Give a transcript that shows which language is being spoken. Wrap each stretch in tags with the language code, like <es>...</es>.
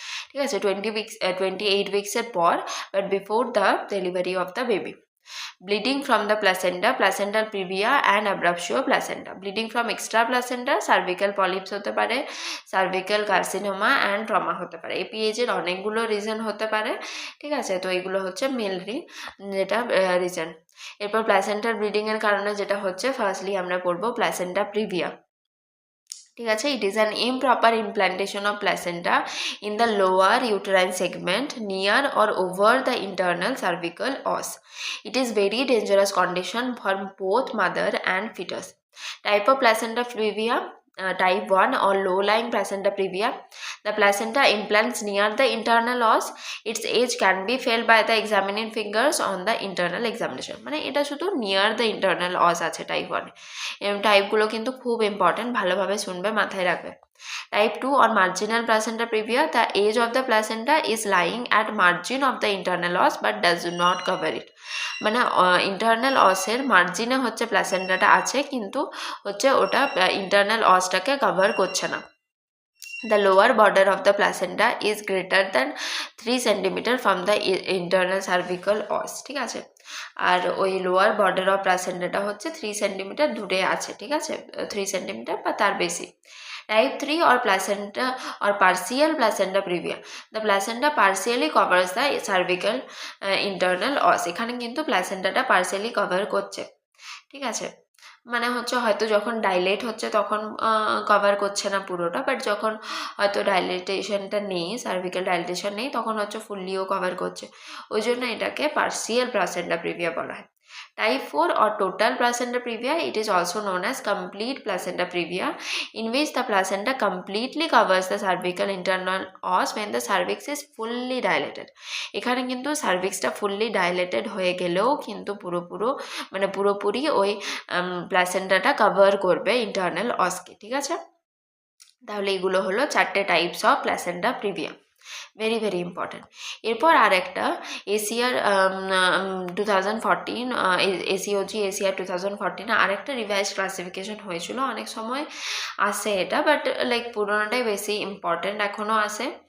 <en>ঠিক আছে, 28 উইক্সের পর but before the delivery of the baby. Bleeding from the placenta, placental previa and abruptio placenta. Bleeding from extra placenta, cervical polyps হতে পারে, cervical carcinoma and trauma হতে পারে।</en> <bn>এপিএইচ এর অনেকগুলো রিজন হতে পারে। ঠিক আছে, তো এগুলো হচ্ছে মেনলি যেটা রিজন। এরপর প্লাসেন্টার ব্লিডিং এর কারণে যেটা হচ্ছে, ফার্স্টলি আমরা পড়বো প্লাসেন্টা প্রিভিয়া।</bn> <en>ঠিক আছে, it is an improper implantation of placenta in the lower uterine segment near or over the internal cervical os. It is very dangerous condition for both mother and fetus. Type of placenta previa, type 1 or low-lying placenta previa. The placenta implants near the internal os. Its age can be felt by the examining fingers on the internal examination.</en> <bn>মানে এটা শুধু near the internal অস আছে type 1। টাইপগুলো কিন্তু খুব important, ভালোভাবে শুনবে, মাথায় রাখবে।</bn> <en>Type 2 or marginal placenta previa, the age of the placenta is lying at margin of the internal os but does not cover it.</en> <bn>মানে ইন্টারনাল অসের মার্জিনে হচ্ছে প্লাসেন্টাটা আছে, কিন্তু হচ্ছে ওটা ইন্টারনাল অসটাকে কভার করছে না।</bn> <en>The lower border of the placenta is greater than 3 cm from the internal cervical os, ঠিক আছে।</en> <bn>আর ওই লোয়ার বর্ডার অফ প্লাসেন্টাটা হচ্ছে 3 সেন্টিমিটার দূরে আছে, ঠিক আছে, 3 সেন্টিমিটার বা তার বেশি।</bn> <en>Type 3 or placenta or partial placenta previa, the placenta partially covers the cervical internal os, এখানে কিন্তু প্লাসেন্টাটা partially cover করছে, ঠিক আছে।</en> <bn>মানে হচ্ছে হয়তো যখন ডাইলেট হচ্ছে তখন কভার করছে না পুরোটা, বাট যখন হয়তো ডাইলেটেশনটা নেই, সার্ভিক্যাল ডাইলেটেশন নেই, তখন হচ্ছে ফুললিও কভার করছে, ওই জন্য এটাকে পার্সিয়াল প্লাসেন্টা প্রিভিয়া বলা হয়।</bn> <en>Type 4 or total placenta previa, it is also known as complete placenta previa, in which the placenta completely covers the cervical internal os when the cervix is fully dilated.</en> <bn>এখানে কিন্তু সার্ভিক্সটা fully dilated হয়ে গেলেও কিন্তু পুরোপুরি ওই প্লাসেন্টাটা cover করবে internal অসকে, ঠিক আছে। তাহলে এগুলো হলো 4টে types of placenta previa, very very important. এরপর আর একটা এশিয়ার 2014 এসিওজি এশিয়ার 2014 আরেকটা রিভাইজ ক্লাসিফিকেশন হয়েছিল, অনেক সময় আসে এটা, বাট লাইক পুরোনোটাই বেশি ইম্পর্টেন্ট এখনও আসে।</bn>